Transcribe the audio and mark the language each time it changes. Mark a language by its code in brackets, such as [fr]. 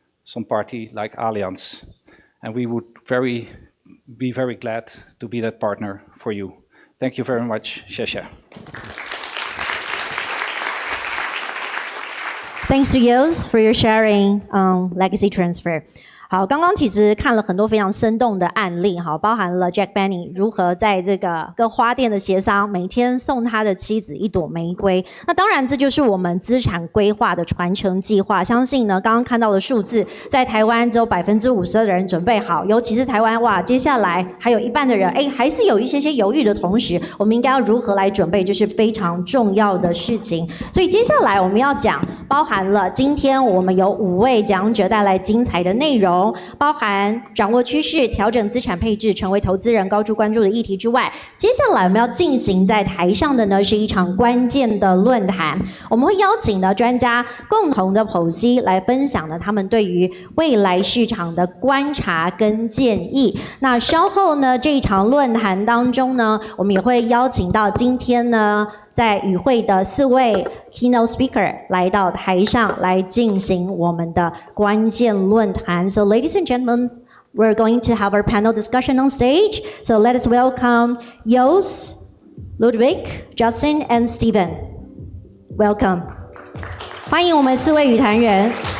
[en] some party like Allianz. And we would be very glad to be that partner for you. Thank you very much. [zh] 谢谢. [en] Thanks to Yos for your sharing on legacy transfer. [zh] 好，刚刚其实看了很多非常生动的案例，好，包含了 Jack Benny 如何在这个跟花店的协商，每天送他的妻子一朵玫瑰。那当然，这就是我们资产规划的传承计划。相信呢，刚刚看到的数字，在台湾只有52%的人准备好，尤其是台湾，哇，接下来还有一半的人，还是有一些犹豫的同时，我们应该要如何来准备，就是非常重要的事情。所以接下来我们要讲，包含了今天我们有5位讲者带来精彩的内容。包含掌握趋势、调整资产配置、成为投资人高度关注的议题之外，接下来我们要进行在台上的呢是一场关键的论坛。我们会邀请的专家共同的剖析来分享呢他们对于未来市场的观察跟建议。那稍后呢这一场论坛当中呢，我们也会邀请到今天呢在与会的4位 keynote speaker 来到台上来进行我们的关键论坛。 [en] So ladies and gentlemen, we're going to have our panel discussion on stage. So let us welcome Jos, Ludwig, Justin, and Steven. Welcome. [zh] 欢迎我们4位语坛人。